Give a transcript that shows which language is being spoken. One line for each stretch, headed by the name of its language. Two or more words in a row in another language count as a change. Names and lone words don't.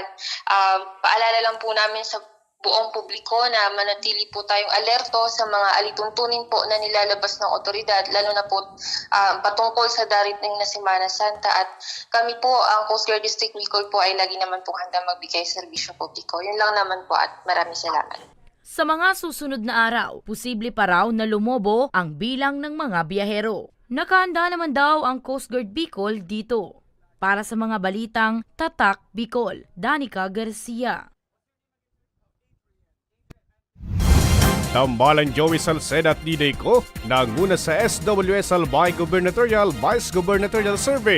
Filipino: Paalala lang po namin sa buong publiko na manatili po tayong alerto sa mga alituntunin po na nilalabas ng otoridad, lalo na po patungkol sa darating na Semana Santa. At kami po, ang Coast Guard District Bicol po ay lagi naman po handa magbigay serbisyo publiko. Yun lang naman po at maraming salamat. Sa mga susunod na araw, posible pa raw na lumobo ang bilang ng mga biyahero. Nakahanda naman daw ang Coast Guard Bicol dito. Para sa mga balitang Tatak Bicol, Danica Garcia. Tambalan Joey Salceda at Diday ko nanguna sa SWS Albay Gubernatorial Vice Gubernatorial Survey.